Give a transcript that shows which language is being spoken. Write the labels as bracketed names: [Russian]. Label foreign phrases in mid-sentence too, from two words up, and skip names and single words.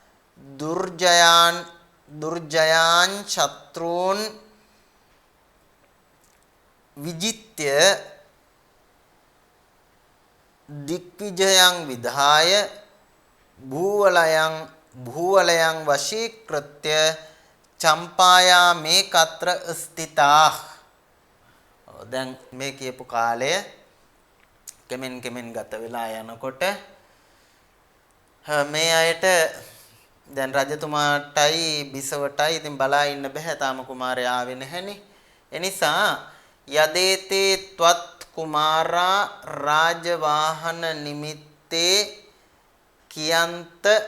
[Sanskrit] दुर्जयान् शत्रून् विजित्य दिग्विजयं विधाय भूवलयं वशीकृत्य चंपायामेकत्र स्थिताः. [Sinhala] දැන් මේ කියපු කාලය කෙමෙන් ගත වෙලා යනකොට මේ අයට දැන් රජතුමාටයි බිසවටයි ඉතින් බලා ඉන්න බෑ තාම කුමාරයා ආවේ නැහෙනි. එනිසා [Sanskrit] යදේතේ ත්වත් කුමාරා රාජවාහන නිමිත්තේ [Sinhala] කියන්ත